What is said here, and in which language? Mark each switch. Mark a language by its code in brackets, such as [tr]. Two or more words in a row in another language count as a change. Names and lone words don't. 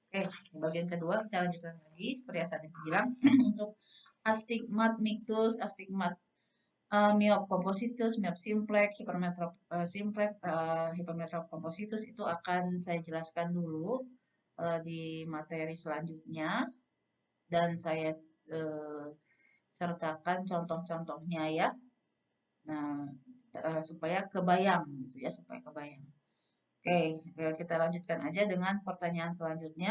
[id] bagian kedua kita lanjutkan lagi seperti yang saya bilang untuk astigmat mictus, astigmat myop compositus, myop simplex, hypermetrop simplex, hypermetrop compositus itu akan saya jelaskan dulu di materi selanjutnya, dan saya sertakan contoh-contohnya ya. Nah, supaya kebayang gitu ya, supaya kebayang. Oke, kita lanjutkan aja dengan pertanyaan selanjutnya.